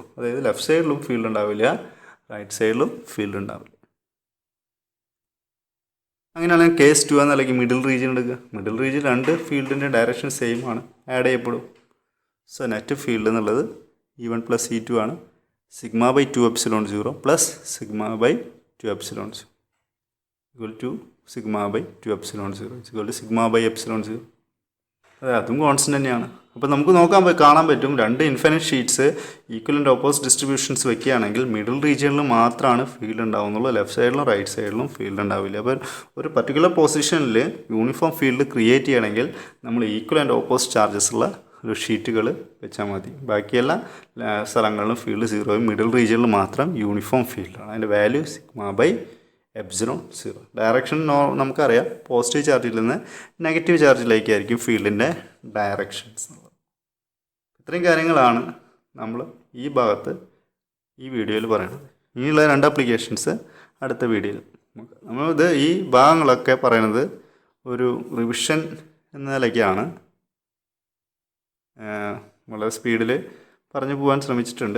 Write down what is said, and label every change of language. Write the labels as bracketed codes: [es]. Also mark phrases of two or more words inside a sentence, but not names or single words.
[ml] അതായത് ലെഫ്റ്റ് സൈഡിലും ഫീൽഡ് ഉണ്ടാവില്ല, റൈറ്റ് സൈഡിലും ഫീൽഡ് ഉണ്ടാവില്ല. അങ്ങനെയാണെങ്കിൽ കേസ് 2 എന്ന നിലയ്ക്ക് [en] middle region [ml] എടുക്കുക. [en] middle region [ml] രണ്ട് ഫീൽഡിൻ്റെ [en] direction same [ml] ആണ്, ആഡ് ചെയ്യപ്പെടും. [en] so net field [ml] എന്നുള്ളത് E1 + E2 ആണ്. σ/2ε0 + σ/2ε0 = σ/ε0 അതെ, അതും കോൺസ്റ്റൻ്റ് തന്നെയാണ്. അപ്പോൾ നമുക്ക് കാണാൻ പറ്റും രണ്ട് [en] infinite sheets equal and opposite distributions [ml] വെക്കുകയാണെങ്കിൽ മിഡിൽ റീജിയനിൽ മാത്രമാണ് ഫീൽഡ് ഉണ്ടാവുന്നുള്ളൂ, ലെഫ്റ്റ് സൈഡിലും റൈറ്റ് സൈഡിലും ഫീൽഡ് ഉണ്ടാവില്ല. അപ്പോൾ ഒരു പർട്ടിക്കുലർ പൊസിഷനിൽ [en] uniform field create [ml] ചെയ്യണമെങ്കിൽ നമ്മൾ [en] equal and opposite charges [ml] ഉള്ള ഒരു ഷീറ്റുകൾ വെച്ചാൽ മതി. ബാക്കിയെല്ലാ സ്ഥലങ്ങളിലും ഫീൽഡ് 0, മിഡിൽ റീജിയനിൽ മാത്രം യൂണിഫോം ഫീൽഡാണ്. അതിൻ്റെ വാല്യൂ σ/ε0. ഡയറക്ഷൻ നമുക്കറിയാം, പോസിറ്റീവ് ചാർജിൽ നിന്ന് നെഗറ്റീവ് ചാർജിലേക്കായിരിക്കും ഫീൽഡിൻ്റെ ഡയറക്ഷൻസ്. ഇത്രയും കാര്യങ്ങളാണ് നമ്മൾ ഈ ഭാഗത്ത് ഈ വീഡിയോയിൽ പറയുന്നത്. ഇനിയുള്ള 2 ആപ്ലിക്കേഷൻസ് അടുത്ത വീഡിയോയിൽ. നമ്മളിത് ഈ ഭാഗങ്ങളൊക്കെ പറയുന്നത് ഒരു റിവിഷൻ എന്ന നിലയ്ക്കാണ്, വളരെ സ്പീഡിൽ പറഞ്ഞു പോകാൻ ശ്രമിച്ചിട്ടുണ്ട്.